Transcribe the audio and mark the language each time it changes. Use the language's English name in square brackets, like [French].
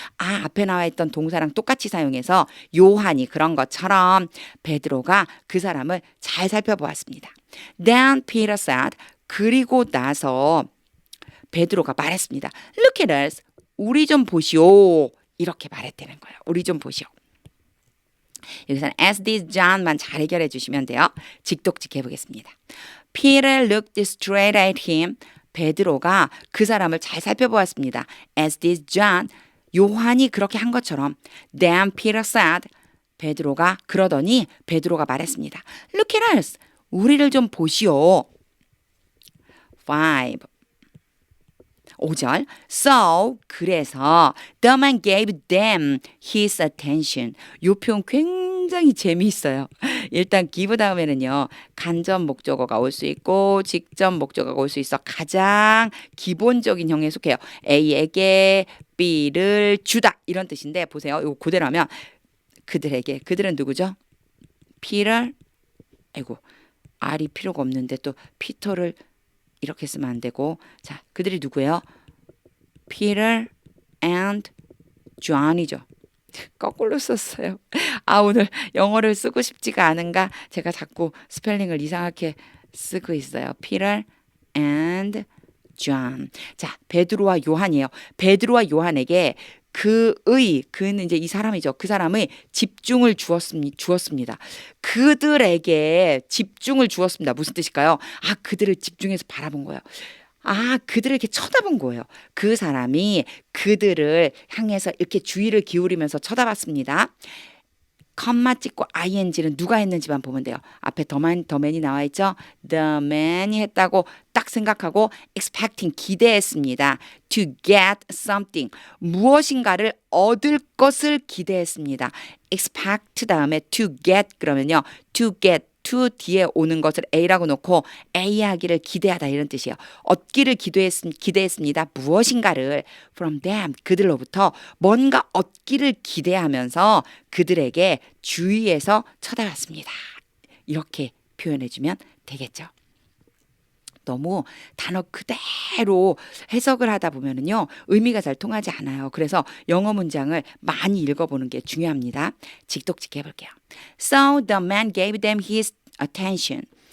[Korean] 아, 앞에 나와 있던 동사랑 똑같이 사용해서 요한이 그런 것처럼 베드로가 그 사람을 잘 살펴보았습니다. [English] Then Peter said [Korean] 그리고 나서 베드로가 말했습니다. [English] Look at us. [Korean] 우리 좀 보시오. 이렇게 말했다는 거예요. 우리 좀 보시오. 여기서는 [English] as did John [Korean] 만 잘 해결해 주시면 돼요. 직독직 해보겠습니다. [English] Peter looked straight at him. [Korean] 베드로가 그 사람을 잘 살펴보았습니다. [English] As did John. [Korean] 요한이 그렇게 한 것처럼. [English] Then Peter said. [Korean] 베드로가 그러더니 베드로가 말했습니다. [English] Look at us. [Korean] 우리를 좀 보시오. [English] 5절 So 그래서 the man gave them his attention. [Korean] 이 표현 굉장히 재미있어요. 일단 give 다음에는요. 간접 목적어가 올 수 있고 직접 목적어가 올 수 있어 가장 기본적인 형에 속해요. A에게 B를 주다 이런 뜻인데 보세요. 이거 그대로 하면 그들에게 그들은 누구죠? Peter 아이고 R이 필요가 없는데 또 피터를 이렇게 쓰면 안 되고 자 그들이 누구예요? Peter and John이죠. 거꾸로 썼어요. 아 오늘 영어를 쓰고 싶지가 않은가 제가 자꾸 스펠링을 이상하게 쓰고 있어요. [English] Peter and John. [Korean] 자 베드로와 요한이에요. 베드로와 요한에게 그는 이제 이 사람이죠. 그 사람의 집중을 주었습니다. 그들에게 집중을 주었습니다. 무슨 뜻일까요? 아, 그들을 집중해서 바라본 거예요. 아, 그들을 이렇게 쳐다본 거예요. 그 사람이 그들을 향해서 이렇게 주의를 기울이면서 쳐다봤습니다. 컴마 찍고 ing는 누가 했는지만 보면 돼요. 앞에 더맨이 나와 있죠. The man이 했다고 딱 생각하고 expecting 기대했습니다. [English] To get something [Korean] 무엇인가를 얻을 것을 기대했습니다. expect 다음에 to get 그러면요. to get to 뒤에 오는 것을 A라고 놓고 A 하기를 기대하다 이런 뜻이에요. 얻기를 기대했습니다. 무엇인가를 [English] from them [Korean] 그들로부터 뭔가 얻기를 기대하면서 그들에게 주위에서 쳐다봤습니다. 이렇게 표현해주면 되겠죠. 너무 단어 그대로 해석을 하다 보면은요 의미가 잘 통하지 않아요. 그래서 영어 문장을 많이 읽어보는 게 중요합니다. 직독직 해볼게요. [English] So the man gave them his attention.